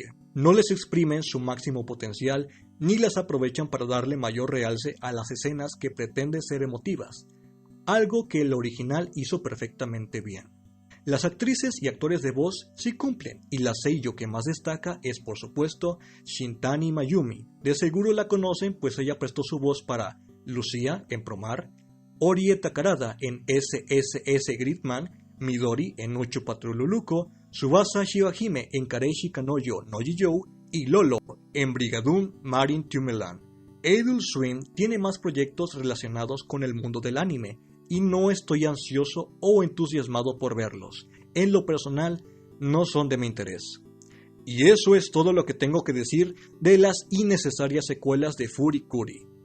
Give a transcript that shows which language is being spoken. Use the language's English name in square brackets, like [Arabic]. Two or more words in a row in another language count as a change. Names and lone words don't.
[Spanish] No les exprimen su máximo potencial, ni las aprovechan para darle mayor realce a las escenas que pretenden ser emotivas. Algo que el original hizo perfectamente bien. Las actrices y actores de voz sí cumplen, y la seiyū que más destaca es por supuesto Shintani Mayumi. De seguro la conocen pues ella prestó su voz para Lucia en Promare, Orie Takarada en SSS Gridman, Midori en Uchu Patrol Luluko, Tsubasa Shibahime en Kareishi Kanojo no Jijou y Lolo en Brigadoon Marin Tumelan. Adult Swim tiene más proyectos relacionados con el mundo del anime, y no estoy ansioso o entusiasmado por verlos. En lo personal, no son de mi interés. Y eso es todo lo que tengo que decir de las innecesarias secuelas de Furikuri.